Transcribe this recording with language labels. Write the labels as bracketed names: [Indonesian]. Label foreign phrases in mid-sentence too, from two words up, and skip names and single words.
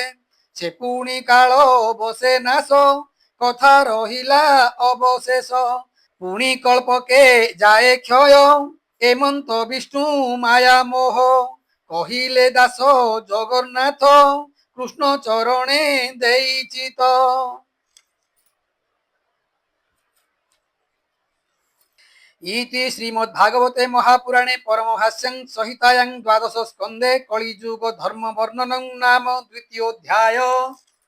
[Odia] ସେ ପୁଣି କାଳ ବସେ ନାଶ କଥା ରହିଲା ଅବଶେଷ, ପୁଣି କଳ୍ପକେ ଯାଏ କ୍ଷୟ ଏମନ୍ତ ବିଷ୍ଣୁ ମାୟା ମୋହ କହିଲେ ଦାସ ଜଗନ୍ନାଥ କୃଷ୍ଣ ଚରଣେ ଦେଇଛି ତ। [Sanskrit] इति श्रीमद्भागवते महापुराणे परमहास्यं संहितायां द्वादश स्कन्धे कलियुग धर्म वर्णनं नाम द्वितीयोऽध्याय।